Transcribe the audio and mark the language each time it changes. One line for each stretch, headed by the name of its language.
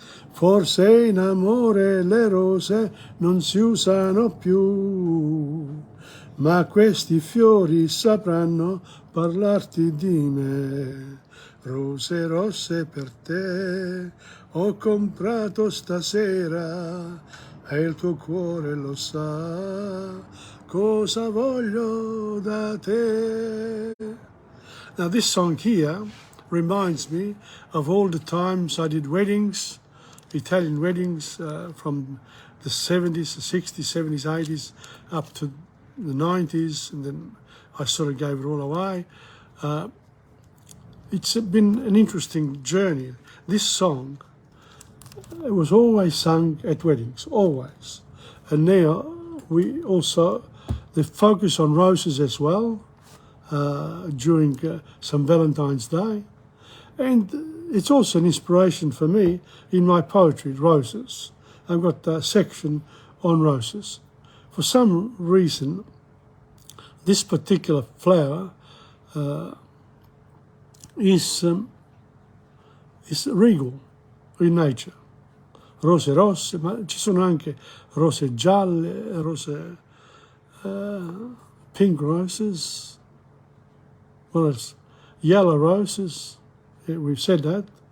Italian: Forse in amore le rose non si usano più, ma questi fiori sapranno parlarti di me. rose rosse per te ho comprato stasera e il tuo cuore lo sa cosa voglio da te.
English: Now this song here reminds me of all the times I did weddings, Italian weddings from the 70s, the 60s, 70s, 80s up to the 90s, and then I sort of gave it all away. It's been an interesting journey. This song, it was always sung at weddings, always. And now we also, the focus on roses as well during some Valentine's Day. And it's also an inspiration for me in my poetry, roses. I've got a section on roses. For some reason, this particular flower is regal in nature.
Italian: Rose rosse, ma ci sono anche rose gialle, rose
English: pink roses, what else? Yellow roses, we've said that.